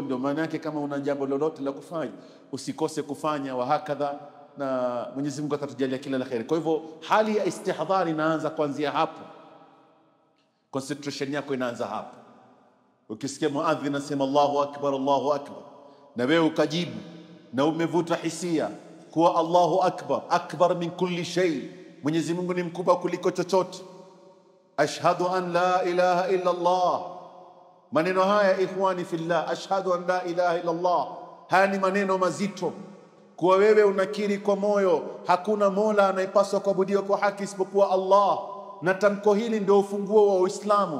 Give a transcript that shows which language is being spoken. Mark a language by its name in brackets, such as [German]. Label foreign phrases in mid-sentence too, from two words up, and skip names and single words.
[Swahili] Ndio maana yake kama una jambo lolote la kufanya usikose kufanya, [Arabic] وهكذا, [Swahili] na Mwenyezi Mungu atatujalia kila la kheri. Kwa hivyo hali ya istihdhari inaanza kuanzia hapo, concentration yako inaanza hapo. Ukisikia muadhin anasema [Arabic] الله أكبر، الله أكبر, [Swahili] na wewe ukajibu na umevuta hisia kuwa [Arabic] الله أكبر، أكبر من كل شيء, [Swahili] Mwenyezi Mungu ni mkubwa kuliko chochote. [Arabic] أشهد أن لا إله إلا الله. [Swahili] Maneno haya [Arabic] إخواني في الله, أشهد أن لا إله إلا الله, [Swahili] haya ni maneno mazito. Kuwa wewe unakiri kwa moyo hakuna mola anayepaswa kuabudiwa kwa haki isipokuwa Allah, na tamko hili ndio ufunguo wa Uislamu.